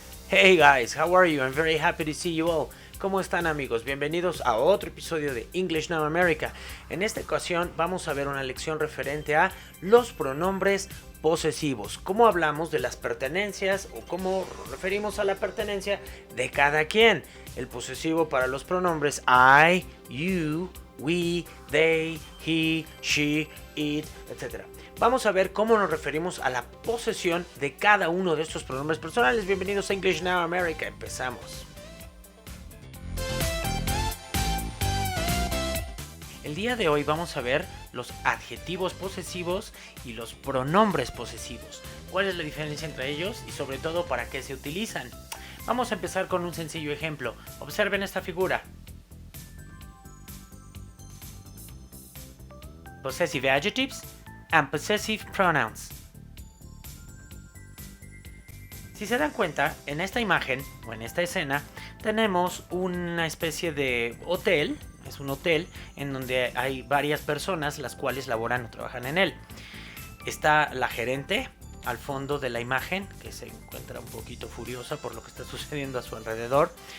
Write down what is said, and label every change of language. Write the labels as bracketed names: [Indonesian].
[English] Hey guys, how are you? I'm very happy to see you all. [Spanish] ¿Cómo están amigos? Bienvenidos a otro episodio de English Now America. En esta ocasión vamos a ver una lección referente a los pronombres posesivos. Cómo hablamos de las pertenencias o cómo referimos a la pertenencia de cada quien. El posesivo para los pronombres I, you, we, they, he, she, it, etc. Vamos a ver cómo nos referimos a la posesión de cada uno de estos pronombres personales. Bienvenidos a English Now America. Empezamos. El día de hoy vamos a ver los adjetivos posesivos y los pronombres posesivos. ¿Cuál es la diferencia entre ellos y sobre todo para qué se utilizan? Vamos a empezar con un sencillo ejemplo. Observen esta figura. [English] Possessive adjectives and possessive pronouns. [Spanish] Si se dan cuenta, en esta imagen o en esta escena tenemos una especie de hotel. Es un hotel en donde hay varias personas las cuales laboran o trabajan en él. Está la gerente al fondo de la imagen, que se encuentra un poquito furiosa por lo que está sucediendo a su alrededor.